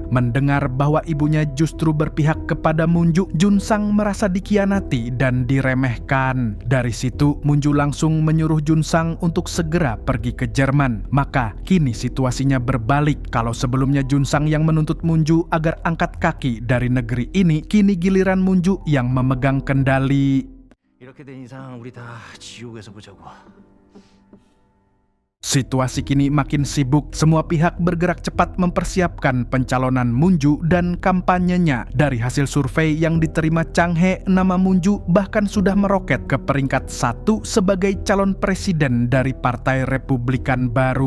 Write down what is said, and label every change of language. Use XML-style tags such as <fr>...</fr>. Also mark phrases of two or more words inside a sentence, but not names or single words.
<id>Mendengar bahwa ibunya justru berpihak kepada Munju, Junsang merasa dikhianati dan diremehkan. Dari situ, Munju langsung menyuruh Junsang untuk segera pergi ke Jerman. Maka, kini situasinya berbalik. Kalau sebelumnya Junsang yang menuntut Munju agar angkat kaki dari negeri ini, kini giliran Munju yang memegang kendali.</id> <ko>이렇게 된 이상 우리 다 지옥에서 보자고.</ko> <id>Situasi kini makin sibuk, semua pihak bergerak cepat mempersiapkan pencalonan Munju dan kampanyenya. Dari hasil survei yang diterima Chang He, nama Munju bahkan sudah meroket ke peringkat 1 sebagai calon presiden dari Partai Republikan baru.</id>